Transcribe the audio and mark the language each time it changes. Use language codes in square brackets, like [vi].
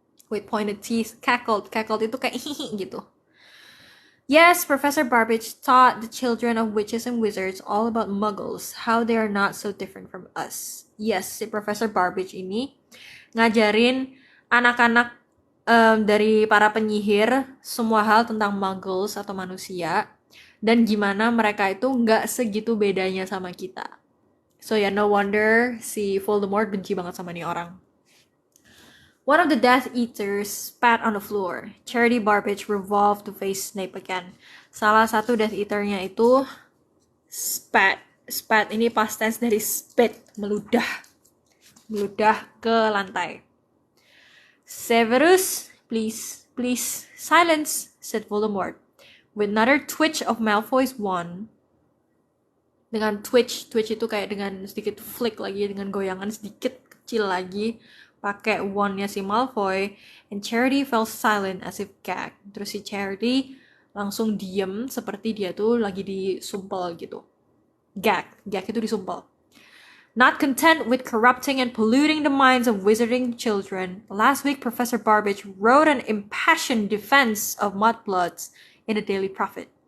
[en] With pointed teeth cackled. [id] Cackled itu kayak hihi gitu. [en] Yes, Professor Barbage taught the children of witches and wizards all about muggles, how they are not so different from us. [id] Yes, si Professor Barbage ini ngajarin anak-anak dari para penyihir semua hal tentang muggles atau manusia dan gimana mereka itu nggak segitu bedanya sama kita. So ya, [en] no wonder [id] si Voldemort benci banget sama nih orang. [en] One of the Death Eaters spat on the floor. Charity Barbage revolved to face Snape again. [id] Salah satu Death Eater-nya itu spat. Spat ini past tense dari spit, meludah. Meludah ke lantai. [en] Severus, please, silence, said Voldemort. With another twitch of Malfoy's wand. [id] Dengan twitch itu kayak dengan sedikit flick lagi, dengan goyangan sedikit kecil lagi. Pakai wand-nya si Malfoy, [en] and Charity fell silent as if gagged. [id] Terus si Charity langsung diem seperti dia tuh lagi disumpel gitu. Gag itu disumpel. [en] Not content with corrupting and polluting the minds of wizarding children, last week Professor Barbage wrote an impassioned defense of mudbloods in the Daily Prophet.